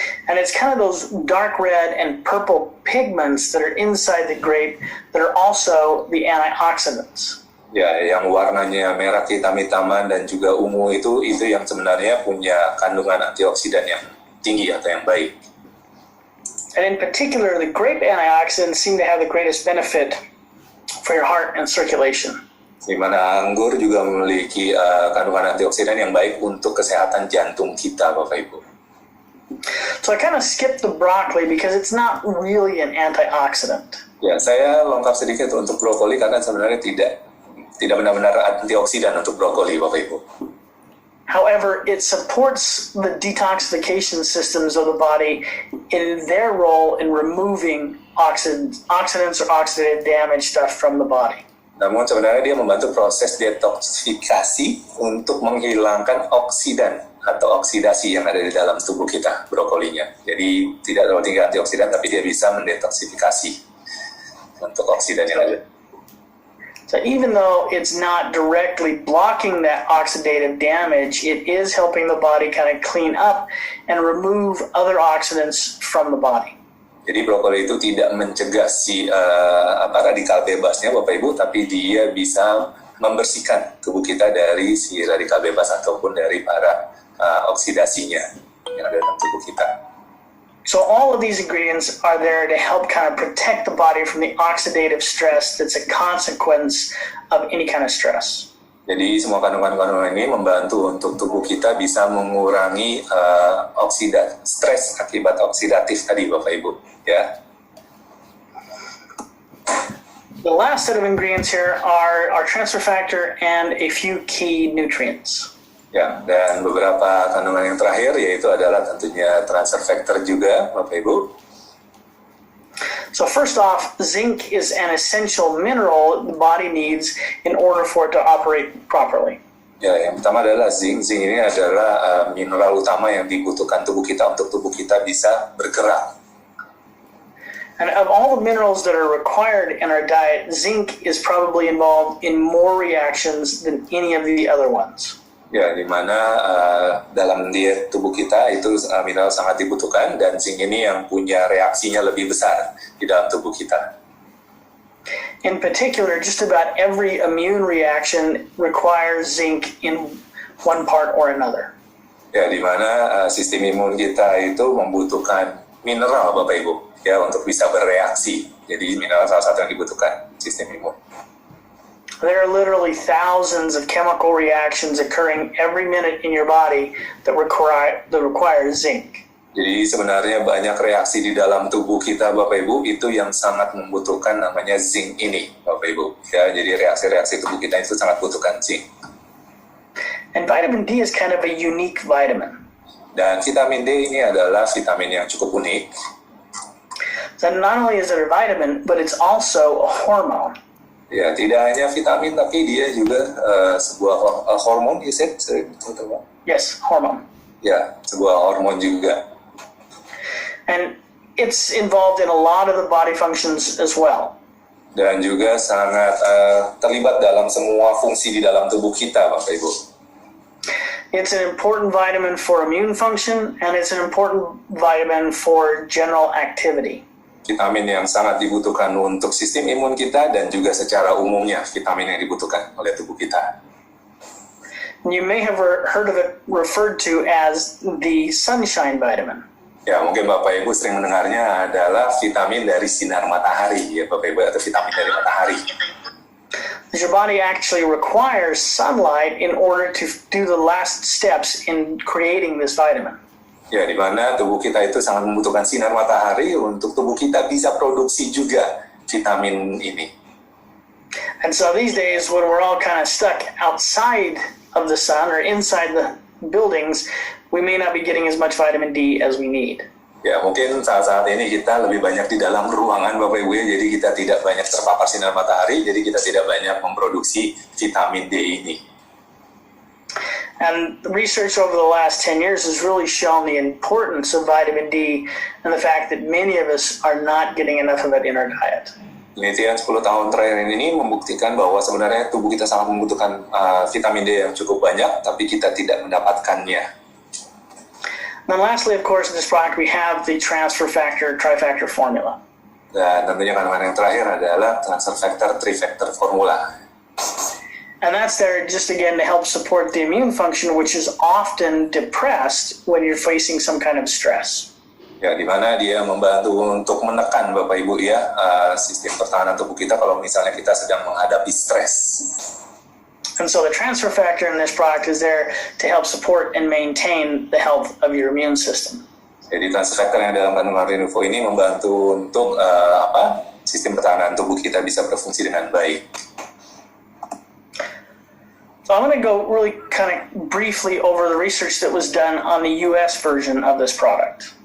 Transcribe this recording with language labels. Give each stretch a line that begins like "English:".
English: And it's kind of those dark red and purple pigments that are inside the grape that are also the antioxidants.
Indonesian: Ya, yang warnanya merah hitam-hitaman dan juga ungu itu yang sebenarnya punya kandungan antioksidan yang tinggi atau yang baik.
English: And in particular, the grape antioxidants seem to have the greatest benefit for your heart and circulation.
Indonesian: Di mana anggur juga memiliki kandungan antioksidan yang baik untuk kesehatan jantung kita, Bapak Ibu.
English: So I kind of skipped the broccoli because it's not really an antioxidant.
Indonesian: Ya, saya lengkap sedikit untuk brokoli karena sebenarnya tidak benar-benar antioksidan untuk brokoli, Bapak Ibu.
English: However, it supports the detoxification systems of the body in their role in removing oxidants or oxidative damage stuff from the body.
Indonesian: Namun sebenarnya dia membantu proses detoksifikasi untuk menghilangkan oksidan atau oksidasi yang ada di dalam tubuh kita, brokolinya. Jadi tidak terlalu tinggi antioksidan, tapi dia bisa mendetoksifikasi untuk oksidan yang ada.
English: So even though it's not directly blocking that oxidative damage, it is helping the body kind of clean up and remove other oxidants from the body.
Indonesian: Jadi brokoli itu tidak mencegah radikal bebasnya, Bapak Ibu, tapi dia bisa membersihkan tubuh kita dari si radikal bebas ataupun dari para oksidasinya yang ada dalam tubuh kita.
English: So all of these ingredients are there to help kind of protect the body from the oxidative stress that's a consequence of any kind of stress.
Indonesian: Jadi semua kandungan-kandungan ini membantu untuk tubuh kita bisa mengurangi stres akibat oksidatif tadi, Bapak Ibu. Ya.
English: The last set of ingredients here are our transfer factor and a few key nutrients.
Indonesian: Ya, dan beberapa kandungan yang terakhir yaitu adalah tentunya transfer factor juga, Bapak Ibu.
English: So first off, zinc is an essential mineral the body needs in order for it to operate properly.
Indonesian: Ya, yang pertama adalah zinc. Zinc ini adalah mineral utama yang dibutuhkan tubuh kita untuk tubuh kita bisa bergerak.
English: And of all the minerals that are required in our diet, zinc is probably involved in more reactions than any of the other ones.
Indonesian: Ya, di mana dalam diet tubuh kita itu mineral sangat dibutuhkan dan zinc ini yang punya reaksinya lebih besar di dalam tubuh kita.
English: In particular, just about every immune reaction requires zinc in one part or another.
Indonesian: Ya, di mana sistem imun kita itu membutuhkan mineral, Bapak Ibu, ya, untuk bisa bereaksi. Jadi mineral salah satu yang dibutuhkan sistem imun.
English: There are literally thousands of chemical reactions occurring every minute in your body that require zinc.
Indonesian: Jadi sebenarnya banyak reaksi di dalam tubuh kita, Bapak Ibu, itu yang sangat membutuhkan namanya zinc ini, Bapak Ibu. Ya, jadi reaksi-reaksi tubuh kita itu sangat butuhkan zinc.
English: And vitamin D is kind of a unique vitamin.
Indonesian: Dan vitamin D ini adalah vitamin yang cukup unik.
English: So not only is it a vitamin, but it's also a hormone.
Indonesian: Ya, tidak hanya vitamin, tapi dia juga sebuah hormon,
English: is it? Yes, hormone.
Indonesian: Ya, sebuah hormon juga.
English: And it's involved in a lot of the body functions as well.
Indonesian: Dan juga sangat terlibat dalam semua fungsi di dalam tubuh kita, Bapak Ibu.
English: It's an important vitamin for immune function, and it's an important vitamin for general activity.
Indonesian: Vitamin yang sangat dibutuhkan untuk sistem imun kita dan juga secara umumnya vitamin yang dibutuhkan oleh tubuh kita.
English: You may have heard of it referred to as the sunshine vitamin.
Indonesian: Ya, mungkin Bapak Ibu sering mendengarnya adalah vitamin dari sinar matahari, ya Bapak Ibu, atau vitamin dari matahari.
English: Your body actually requires sunlight in order to do the last steps in creating this vitamin.
Indonesian: Ya, di mana tubuh kita itu sangat membutuhkan sinar matahari untuk tubuh kita bisa produksi juga vitamin ini.
English: And so these days when we're all kind of stuck outside of the sun or inside the buildings, we may not be getting as much vitamin D as we need.
Indonesian: Ya, mungkin saat-saat ini kita lebih banyak di dalam ruangan, Bapak Ibu, ya, jadi kita tidak banyak terpapar sinar matahari, jadi kita tidak banyak memproduksi vitamin D ini.
English: And research over the last 10 years has really shown the importance of vitamin D and the fact that many of us are not getting enough of it in our diet.
Indonesian: Penelitian 10 tahun terakhir ini membuktikan bahwa sebenarnya tubuh kita sangat membutuhkan vitamin D yang cukup banyak, tapi kita tidak mendapatkannya.
English: And then lastly, of course, in this product we have the transfer factor trifactor formula.
Indonesian: Dan tentunya kandungan yang terakhir adalah transfer factor trifactor formula.
English: And that's there just again to help support the immune function, which is often depressed when you're facing some kind of stress.
Indonesian: Ya, di mana dia membantu untuk menekan, Bapak Ibu, ya, sistem pertahanan tubuh kita kalau misalnya kita sedang menghadapi stres.
English: And so the transfer factor in this product is there to help support and maintain the health of your immune system.
Indonesian: Jadi transfer factor yang dalam kandungan Renuvo ini membantu untuk sistem pertahanan tubuh kita bisa berfungsi dengan baik.
English: So I'm going to go really kind of briefly over the research that was done on the US version of this product.